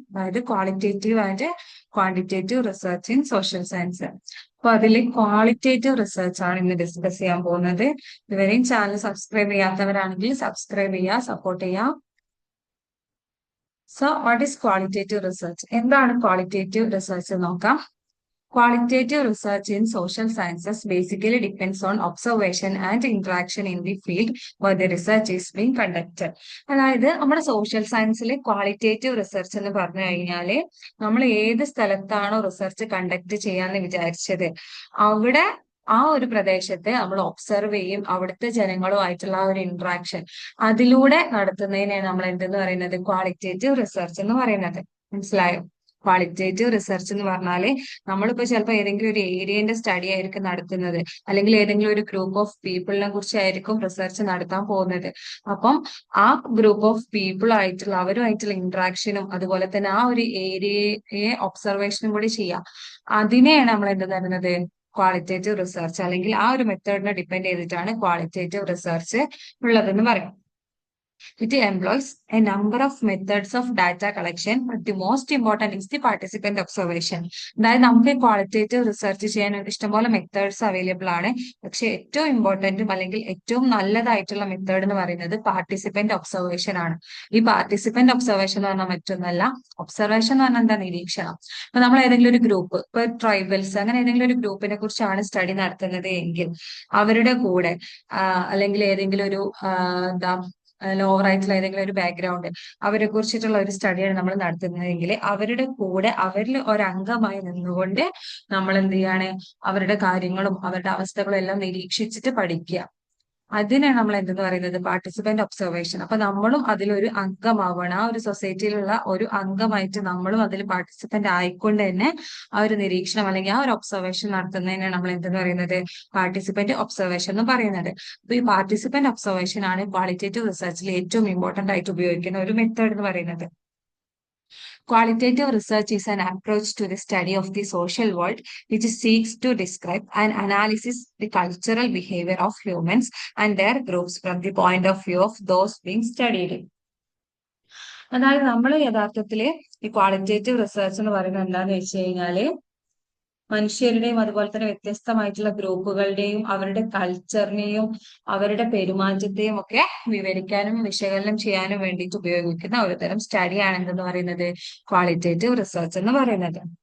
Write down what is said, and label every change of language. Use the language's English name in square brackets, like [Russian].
[English] അതായത് qualitative and quantitative research in social science. [Malayalam] അപ്പൊ അതിൽ ക്വാളിറ്റേറ്റീവ് റിസർച്ച് ആണ് ഇന്ന് ഡിസ്കസ് ചെയ്യാൻ പോകുന്നത്. ഇതുവരെയും ചാനൽ സബ്സ്ക്രൈബ് ചെയ്യാത്തവരാണെങ്കിൽ സബ്സ്ക്രൈബ് ചെയ്യുക, സപ്പോർട്ട് ചെയ്യുക. [English] So what is qualitative research? [Malayalam] എന്താണ് ക്വാളിറ്റേറ്റീവ് റിസർച്ച് നോക്കാം. [English] Qualitative research in social sciences basically depends on observation and interaction in the field where the research is being conducted. [Malayalam] അതായത് നമ്മുടെ social സയൻസിൽ qualitative research എന്ന് പറഞ്ഞു കഴിഞ്ഞാല് നമ്മൾ ഏത് സ്ഥലത്താണോ റിസർച്ച് കണ്ടക്ട് ചെയ്യാന്ന് വിചാരിച്ചത് അവിടെ ആ ഒരു പ്രദേശത്തെ നമ്മൾ ഒബ്സർവ് ചെയ്യും, അവിടുത്തെ ജനങ്ങളുമായിട്ടുള്ള ആ ഒരു ഇന്ററാക്ഷൻ അതിലൂടെ നടത്തുന്നതിനെയാണ് നമ്മൾ എന്തെന്ന് പറയുന്നത്, ക്വാളിറ്റേറ്റീവ് റിസർച്ച് എന്ന് പറയുന്നത്. മനസ്സിലായോ? ക്വാളിറ്റേറ്റീവ് റിസർച്ച് എന്ന് പറഞ്ഞാല് നമ്മളിപ്പോ ചിലപ്പോൾ ഏതെങ്കിലും ഒരു ഏരിയന്റെ സ്റ്റഡി ആയിരിക്കും നടത്തുന്നത്, അല്ലെങ്കിൽ ഏതെങ്കിലും ഒരു ഗ്രൂപ്പ് ഓഫ് പീപ്പിളിനെ കുറിച്ചായിരിക്കും റിസർച്ച് നടത്താൻ പോകുന്നത്. അപ്പം ആ ഗ്രൂപ്പ് ഓഫ് പീപ്പിൾ ആയിട്ടുള്ള അവരുമായിട്ടുള്ള ഇന്ററാക്ഷനും അതുപോലെ തന്നെ ആ ഒരു ഏരിയയെ ഒബ്സർവേഷനും കൂടി ചെയ്യാം. അതിനെയാണ് നമ്മൾ എന്ത് തരുന്നത്, ക്വാളിറ്റേറ്റീവ് റിസർച്ച്, അല്ലെങ്കിൽ ആ ഒരു മെത്തേഡിനെ ഡിപ്പെൻഡ് ചെയ്തിട്ടാണ് ക്വാളിറ്റേറ്റീവ് റിസർച്ച് ഉള്ളതെന്ന് പറയും. [English] It employs a number of methods of data collection, but the most important is the participant observation. [Malayalam] അതായത് നമുക്ക് ക്വാളിറ്റേറ്റീവ് റിസർച്ച് ചെയ്യാൻ ഇഷ്ടംപോലെ മെത്തേഡ്സ് അവൈലബിൾ ആണ്. പക്ഷെ ഏറ്റവും ഇമ്പോർട്ടന്റും അല്ലെങ്കിൽ ഏറ്റവും നല്ലതായിട്ടുള്ള മെത്തേഡ് എന്ന് പറയുന്നത് പാർട്ടിസിപ്പന്റ് ഒബ്സർവേഷൻ ആണ്. ഈ പാർട്ടിസിപ്പന്റ് ഒബ്സർവേഷൻ എന്ന് പറഞ്ഞാൽ മറ്റൊന്നല്ല. ഒബ്സർവേഷൻ എന്ന് പറഞ്ഞാൽ എന്താ, നിരീക്ഷണം. ഇപ്പൊ നമ്മൾ ഏതെങ്കിലും ഒരു ഗ്രൂപ്പ്, ഇപ്പൊ ട്രൈബൽസ് അങ്ങനെ ഏതെങ്കിലും ഒരു ഗ്രൂപ്പിനെ കുറിച്ചാണ് സ്റ്റഡി നടത്തുന്നത് എങ്കിൽ അവരുടെ കൂടെ അല്ലെങ്കിൽ ഏതെങ്കിലും ഒരു എന്താ ലോവർ ആയിട്ടുള്ള ഏതെങ്കിലും ഒരു ബാക്ക്ഗ്രൗണ്ട് അവരെ കുറിച്ചിട്ടുള്ള ഒരു സ്റ്റഡിയാണ് നമ്മൾ നടത്തുന്നതെങ്കിൽ അവരുടെ കൂടെ അവരിൽ ഒരംഗമായി നിന്നുകൊണ്ട് നമ്മൾ എന്ത് ചെയ്യാണ്, അവരുടെ കാര്യങ്ങളും അവരുടെ അവസ്ഥകളും എല്ലാം നിരീക്ഷിച്ചിട്ട് പഠിക്കുക. അതിനാണ് നമ്മൾ എന്തെന്ന് പറയുന്നത്, പാർട്ടിസിപ്പന്റ് ഒബ്സർവേഷൻ. അപ്പൊ നമ്മളും അതിലൊരു അംഗമാവണം. ആ ഒരു സൊസൈറ്റിയിലുള്ള ഒരു അംഗമായിട്ട് നമ്മളും അതിൽ പാർട്ടിസിപ്പന്റ് ആയിക്കൊണ്ട് തന്നെ ആ ഒരു നിരീക്ഷണം അല്ലെങ്കിൽ ആ ഒരു ഒബ്സർവേഷൻ നടത്തുന്നതിനാണ് നമ്മൾ എന്തെന്ന് പറയുന്നത്, പാർട്ടിസിപ്പന്റ് ഒബ്സർവേഷൻ എന്ന് പറയുന്നത്. അപ്പൊ ഈ പാർട്ടിസിപ്പന്റ് ഒബ്സർവേഷൻ ആണ് ക്വാളിറ്റേറ്റീവ് റിസർച്ചിൽ ഏറ്റവും ഇമ്പോർട്ടന്റ് ആയിട്ട് ഉപയോഗിക്കുന്ന ഒരു മെത്തേഡ് എന്ന് പറയുന്നത്. [English] Qualitative research is an approach to the study of the social world which seeks to describe and analysis the cultural behavior of humans and their groups from the point of view of those being studied. [Malayalam] അതായത് നമ്മൾ യഥാർത്ഥത്തില് ഈ qualitative research എന്ന് പറയുന്നത് എന്താന്ന് വെച്ച് കഴിഞ്ഞാല് മനുഷ്യരുടെയും അതുപോലെ തന്നെ വ്യത്യസ്തമായിട്ടുള്ള ഗ്രൂപ്പുകളുടെയും അവരുടെ കൾച്ചറിനെയും അവരുടെ പെരുമാറ്റത്തെയും ഒക്കെ വിവരിക്കാനും വിശകലനം ചെയ്യാനും വേണ്ടിയിട്ട് ഉപയോഗിക്കുന്ന ഒരു തരം സ്റ്റഡിയാണ് എന്തെന്ന് പറയുന്നത്, ക്വാളിറ്റേറ്റീവ് റിസർച്ച് എന്ന് പറയുന്നത്.